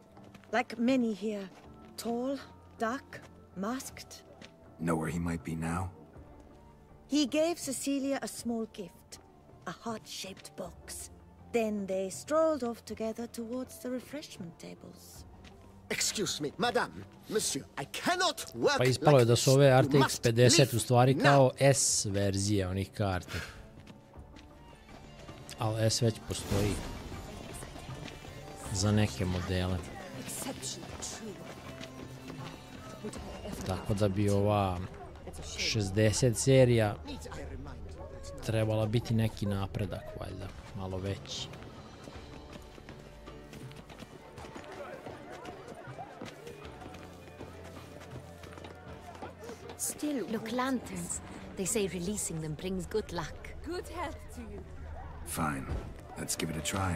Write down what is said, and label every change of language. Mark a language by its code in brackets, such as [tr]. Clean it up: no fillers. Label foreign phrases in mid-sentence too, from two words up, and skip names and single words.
[en] Like many here. Tall, dark, masked. Know where he might be now? He gave Cecilia a small gift. A heart-shaped box. Then they strolled off together towards the refreshment tables. Excuse me, [fr] madame, monsieur, [en] I cannot work [sr] Pa ispalo je da su ove [en] like this. You [sr] RTX [en] must [sr] 50 u [en] leave [sr] stvari [en] now. [sr] kao S verzije onih karti. Ali S već postoji za neke modele. Tako da bi ova 60 serija trebala biti neki napredak, valjda, malo veći. [en] Still, look, lanterns. They say releasing them brings good luck. Good health to you. Fine. Let's give it a try.